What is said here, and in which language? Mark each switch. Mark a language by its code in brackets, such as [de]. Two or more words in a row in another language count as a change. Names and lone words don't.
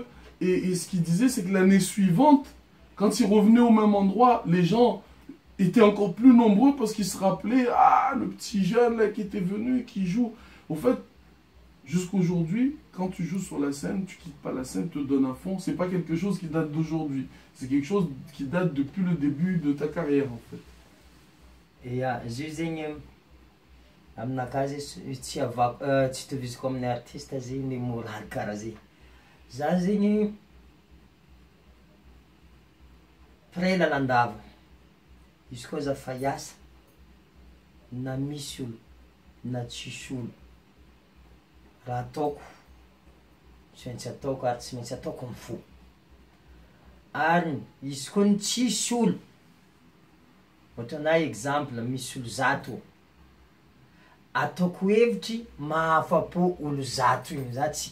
[fr] Et ce qu'il disait, c'est que l'année suivante, quand il revenait au même endroit, les gens étaient encore plus nombreux parce qu'ils se rappelaient, ah, le petit jeune là qui était venu, qui joue. Au fait, jusqu'aujourd'hui, quand tu joues sur la scène, tu quittes pas la scène, te donnes à fond. C'est pas quelque chose qui date d'aujourd'hui. C'est quelque chose qui date depuis le début de ta carrière, en fait. [mg] Et aminakahy tsy avako tsy itoviziko amin'ny artiste zegny morary karaha zay za zegny pray lalandava izy koa za fa hiasa na misy olo na tsisy olo raha ataoko tsy maintsy ataoko ary tsy maintsy ataoko amin'ny fo ary izy koa ny tsisy olo ohatra na exemple misy olo zato ataoko hevitry mahafapo olo zato igny za tsy